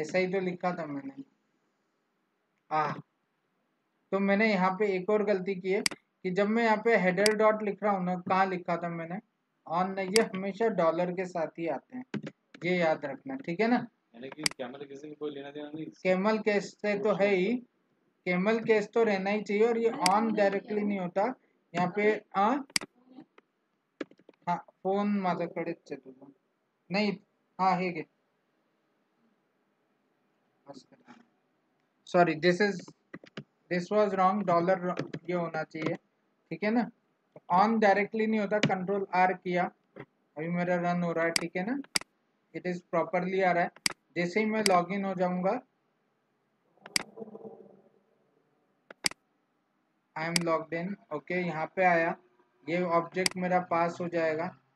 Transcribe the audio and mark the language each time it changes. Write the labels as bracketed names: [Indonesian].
[Hindi] ऐसा ही तो लिखा था मैंने, तो मैंने यहाँ पे एक और गलती की है कि जब मैं यहाँ पे हेडर डॉट लिख रहा हूँ ना, कहाँ लिखा था मैंने, ऑन नहीं, ये हमेशा डॉलर के साथ ही आते हैं, ये याद रखना, ठीक है ना। यानी कि कैमल किसी को कोई लेना देना नहीं कैमल के से तो है ही, कैमल केस तो रहना ही चाहिए और ये ऑन डायरेक्टली नहीं होता यहाँ पे। [Marathi] हाँ फोन माझ्याकडेच आहे तुझा नाही हाँ हे घे [English] sorry this was wrong [Hindi] dollar ये होना चाहिए ठीक है ना। ऑन डायरेक्टली नहीं होता कंट्रोल आर किया अभी मेरा रन हो रहा है ठीक है ना [English] it is properly [Hindi] आ रहा है। जैसे ही मैं लॉगिन हो जाऊंगा [English] I am logged in okay [Hindi] यहाँ पे आया ये ऑब्जेक्ट मेरा पास हो जाएगा।